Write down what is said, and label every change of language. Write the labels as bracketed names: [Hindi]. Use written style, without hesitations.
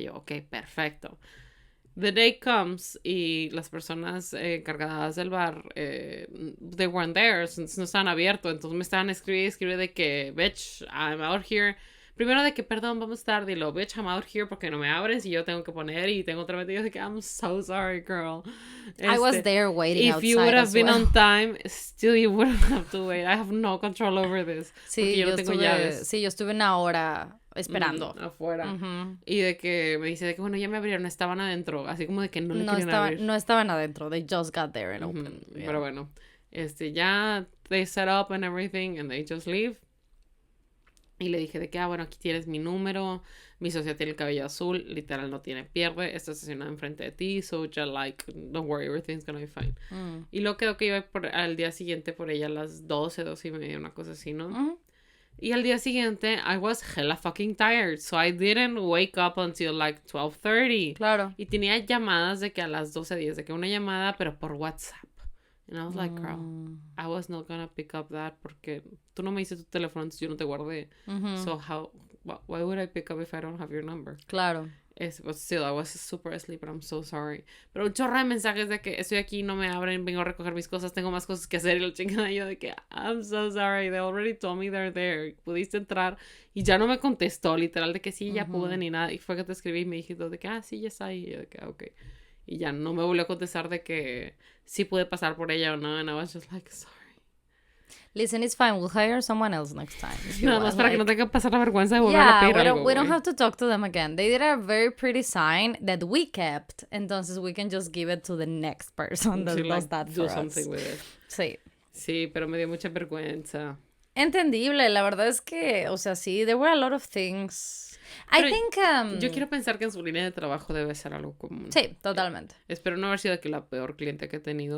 [Spanish] Y yo, ok, perfecto. [English] The day comes [Spanish] y las personas encargadas del bar, [English] they weren't there, [Spanish] no estaban abiertos. Entonces me estaban escribiendo de que, [English] bitch, I'm out here. [Spanish] Primero de que, perdón, vamos tarde. Y luego, [English] bitch, I'm out here [Spanish] porque no me abres y yo tengo que poner y tengo otra vez. Y yo de que, [English] I'm so sorry, girl. I was there waiting outside. If you would have been on time, still you wouldn't have to wait. I have no control over this. [Spanish] Sí, yo no tengo llaves. Sí, yo estuve una hora esperando. Afuera. Uh-huh. Y de que me dice de que, bueno, ya me abrieron, estaban adentro. Así como de que no le querían abrir. No estaban adentro. [English] They just got there and opened. Yeah. [Spanish] Pero bueno, ya [English] they set up and everything and they just leave. [Spanish] Y le dije de que, bueno, aquí tienes mi número, mi socia tiene el cabello azul, literal no tiene pierde, está estacionada enfrente de ti, [English] so just like, don't worry, everything's gonna be fine. [Spanish] Y luego quedó que iba al día siguiente por ella a las 12:30, una cosa así, ¿no? Y al día siguiente, [English] I was hella fucking tired, so I didn't wake up until like 12:30. [Spanish] Claro. Y tenía llamadas de que a las 12:10, de que una llamada, pero por WhatsApp. [English] And I was like, girl, I was not gonna pick up that [Spanish] porque tú no me dices tu teléfono, entonces yo no te guardé. [English] So why would I pick up if I don't have your number? [Spanish] Claro. [English] But still, I was super asleep, but I'm so sorry. [Spanish] Pero un chorro de mensajes de que estoy aquí, no me abren, vengo a recoger mis cosas, tengo más cosas que hacer. Y la chingada yo de que, [English] I'm so sorry, they already told me they're there. [Spanish] Pudiste entrar. Y ya no me contestó, literal, de que sí, ya pude ni nada. Y fue que te escribí y me dijiste de que, sí, ya está ahí. Y yo de que, ok. Y ya no me volvió a contestar de que sí pude pasar por ella o no. [English] And I was just like, sorry. Listen, it's fine. We'll hire someone else next time. [Spanish] Nada más para que no tenga que pasar la vergüenza de volver a pedir algo. [English] We don't have to talk to them again. They did a very pretty sign that we kept. [Spanish] Entonces [English] we can just give it to the next person that does that for us. Do something with it. [Spanish] Sí. Sí, pero me dio mucha vergüenza. Entendible. La verdad es que, o sea, sí, [English] there were a lot of things. [Spanish] Pero yo quiero pensar que en su línea de trabajo debe ser algo común. Sí, totalmente. Espero no haber sido que la peor cliente que he tenido.